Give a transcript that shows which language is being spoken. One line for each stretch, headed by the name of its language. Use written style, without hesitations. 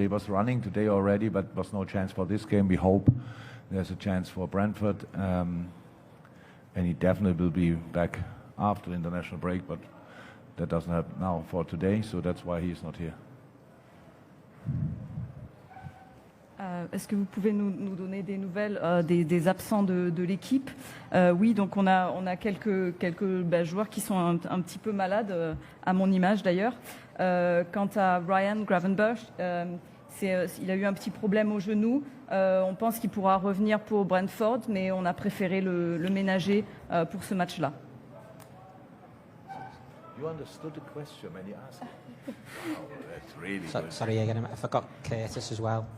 English: He was running today already, but was no chance for this game. We hope there's a chance for Brentford. And he definitely will be back after the international break, but that doesn't happen now for today, so that's why he is not here.
French: Est-ce que vous pouvez nous donner des nouvelles des absents de l'équipe? Oui, donc on a quelques joueurs qui sont un petit peu malades, à mon image d'ailleurs. Quant à Ryan Gravenberch, il a eu un petit problème au genou. On pense qu'il pourra revenir pour Brentford, mais on a préféré le ménager pour ce match-là.
English: You understood the question when you asked it. Oh, that's really good. Sorry again, I forgot Curtis as well.